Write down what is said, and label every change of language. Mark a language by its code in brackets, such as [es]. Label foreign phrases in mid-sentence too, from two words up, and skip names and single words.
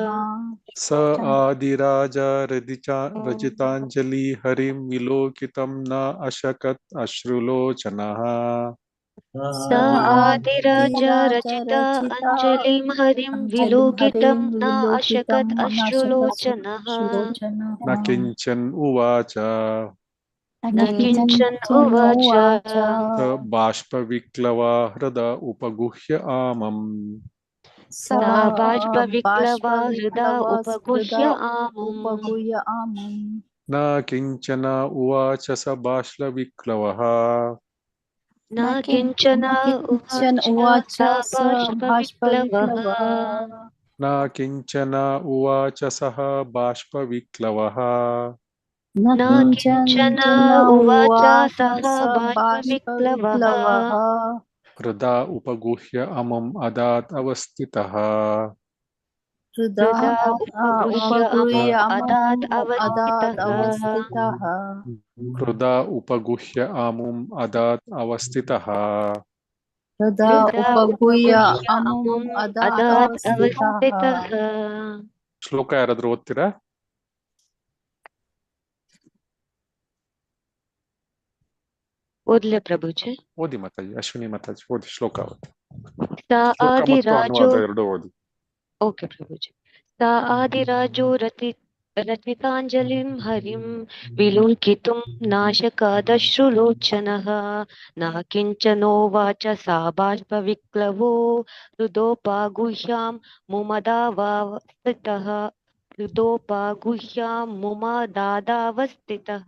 [sa] ಸ ಆದಿರಾಜ ರಚಿತಾಂಜಲಿ ಹರಿಂ ವಿಲೋಕಿತಂ ನ ಅಶಕತ್ ಅಶ್ರುಲೋಚನಃ ಸ ಆದಿರಾಜ ರಚಿತ ಅಂಜಲಿಂ ಹರಿಂ ವಿಲೋಕಿತಂ ನ ಅಶಕತ್ ಅಶ್ರುಲೋಚನಃ ನ ಕಿಂಚನ್ ಉವಾಚ ನ ಕಿಂಚನ್ ಉವಾಚ ಸ ಬಾಷ್ಪವಿಕ್ಲವಾ ಹೃದ ಉಪಗುಹ್ಯ ಆಮಂ ಸ ಬಾಷ್ಪವಿಕ್ಲವಾ ಹೃದ ಉಪಗುಹ್ಯ ಆಮಂ ನ ಕಿಂಚನ ಉವಾಚ ಸ ಬಾಷ್ಪವಿಕ್ಲವಃ ನ ಕಿಂಚನ ಉವಾಚ ಸ ಬಾಷ್ಪವಿಕ್ಲವಃ ನ ಕಿಂಚನ ಉವಾಚ ಸಹ ಬಾಷ್ಪವಿಕ್ಲವಃ ನ ಕಿಂಚನ ಉವಾಚ ಸಹ ಬಾಷ್ಪವಿಕ್ಲವಃ ಹೃದಾ ಉಪಗುಹ್ಯ ಅಮಂ ಅದಾತ್ ಅವಸ್ಥಿತಃ ಹೃದಾ ಉಪಗುಹ್ಯ ಅದಾತ್ ಅವಸ್ಥಿತಃ ಹೃದಾ ಉಪಗುಹ್ಯ ಅಮುಂ ಅದಾತ್ ಅವಸ್ಥಿತಃ ಹೃದಾ ಉಪಗುಹ್ಯ ಅಮುಂ ಅದಾತ್ ಅವಸ್ಥಿತಃ. [kn] ಶ್ಲೋಕ ಯಾರಾದ್ರೂ ಓದ್ತೀರಾ? ಓದ್ಲೆ ಪ್ರಭುಜಿ? ಓದಿ ಮಾತಾಜಿ, ಅಶ್ವಿನಿ ಮಾತಾಜಿ ಓದಿ ಶ್ಲೋಕ ಓದಿ. [sa] ಸ [kn] ಶ್ಲೋಕ ಮತ್ತು [sa] ಆದಿರಾಜೋ [kn] ಅನುವಾದ ಎರಡು ಓದಿ. ಓಕೆ ಪ್ರಭುಜಿ. [sa] ಸ ಆದಿರಾಜೋ ರಚಿತಾಂಜಲಿಂ ಹರಿಂ ವಿಲೋಕಿತುಂ ನಾಶಕಾದಶ್ರುಲೋಚನಃ ನ ಕಿಂಚನೋವಾಚ ಸಾ ಬಾಷ್ಪವಿಕ್ಲವೋ ಹೃದೋಪಾಗುಹ್ಯಾಂ ಮುಮದಾವಸ್ಥಿತಃ ಹೃದೋಪಾಗುಹ್ಯಾಂ ಮುಮದಾದಾವಸ್ಥಿತಃ.